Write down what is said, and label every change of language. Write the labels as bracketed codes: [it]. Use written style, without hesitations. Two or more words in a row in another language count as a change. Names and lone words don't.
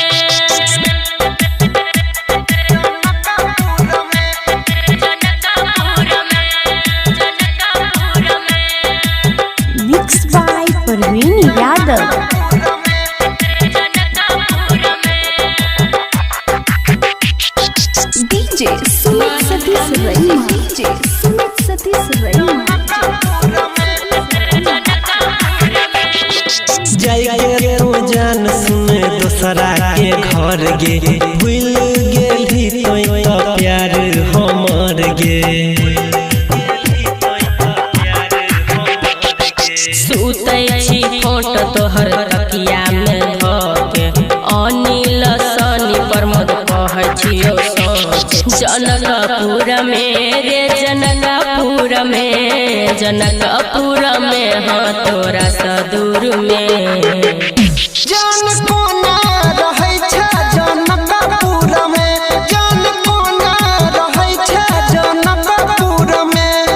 [en] Mixed by Parveen Yadav. DJ Sumit Satish Raima. DJ Sumit Satish Raima. [mai] जाइए तू जान सुने दोसरा के घर गे, भूल गेली तोय तो प्यार हमर गे। सुतै छी फोट तोहर तकिया में धके, अनिल सनी प्रमोद कहै छियौ सोच। जनकपुर में रे जनकपुर में, जनकपुर में हाँ तोरा सदूर में। जान कोना रहै छै जनकपुर में, जान कोना रहै छै जनकपुर में,